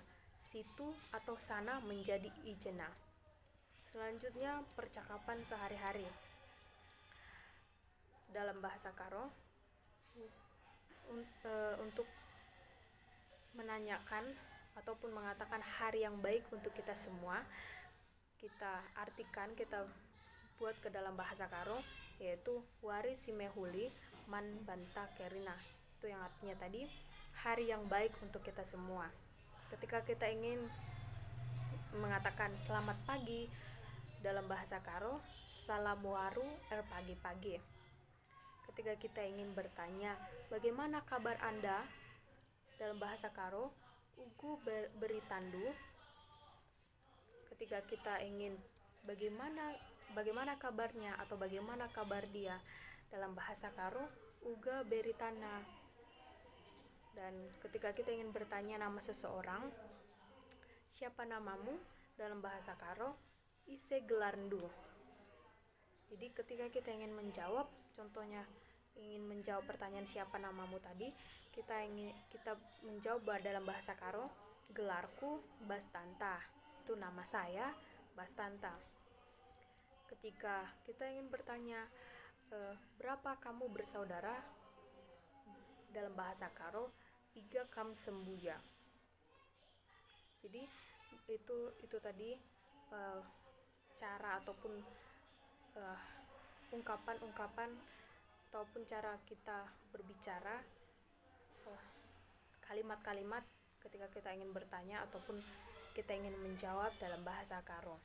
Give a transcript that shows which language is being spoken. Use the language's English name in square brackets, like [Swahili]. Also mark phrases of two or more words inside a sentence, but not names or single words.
[Indonesian] Situ atau sana menjadi ijena. Selanjutnya percakapan sehari-hari dalam bahasa Karo. Untuk menanyakan ataupun mengatakan hari yang baik untuk kita semua, kita artikan, kita buat ke dalam bahasa Karo, yaitu [Batak Karo] wari simehuli man banta kerina. [Indonesian] Itu yang artinya tadi hari yang baik untuk kita semua. Ketika kita ingin mengatakan selamat pagi dalam bahasa Karo, salam waru pagi-pagi. Ketika kita ingin bertanya, bagaimana kabar Anda? Dalam bahasa Karo, [Batak Karo] ugu beritandu. [Indonesian] Ketika kita ingin bagaimana kabarnya atau bagaimana kabar dia, dalam bahasa Karo, [Batak Karo] uga beritana. [Indonesian] Dan ketika kita ingin bertanya nama seseorang, siapa namamu? Dalam bahasa Karo, [Batak Karo] ise gelarndu. [Indonesian] Jadi ketika kita ingin menjawab, contohnya ingin menjawab pertanyaan siapa namamu tadi, kita menjawab dalam bahasa Karo, gelarku Bastanta. Itu nama saya Bastanta. Ketika kita ingin bertanya berapa kamu bersaudara, dalam bahasa Karo, [Batak Karo] iga kam sembuya. [Indonesian] Jadi itu tadi cara ataupun ungkapan-ungkapan ataupun cara kita berbicara, kalimat-kalimat ketika kita ingin bertanya ataupun kita ingin menjawab dalam bahasa Karo.